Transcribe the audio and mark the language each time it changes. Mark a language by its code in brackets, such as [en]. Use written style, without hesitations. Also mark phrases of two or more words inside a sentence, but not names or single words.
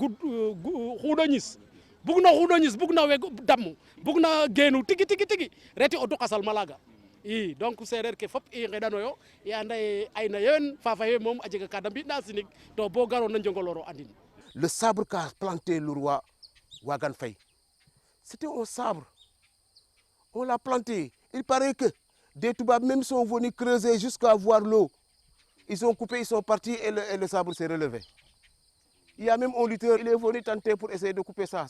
[srr] xuuɗo ñis bugna weg damu bugna geenu tigi reti o duqa salma laga i donc sereer ke fop i ngeɗanoyo i anda ye ayna yewen fafaye moom a jega ka da mbi'na sinig to bo garona Njongolor o andin. [fr] Le sabre qu'a planté le roi Wagan Faye, c'était un sabre. On l'a planté. Il paraît que des Toubabs même sont venus creuser jusqu'à voir l'eau. Ils ont coupé, ils sont partis et le sabre s'est relevé. Il y a même un lutteur, il est venu tenter pour essayer de couper ça.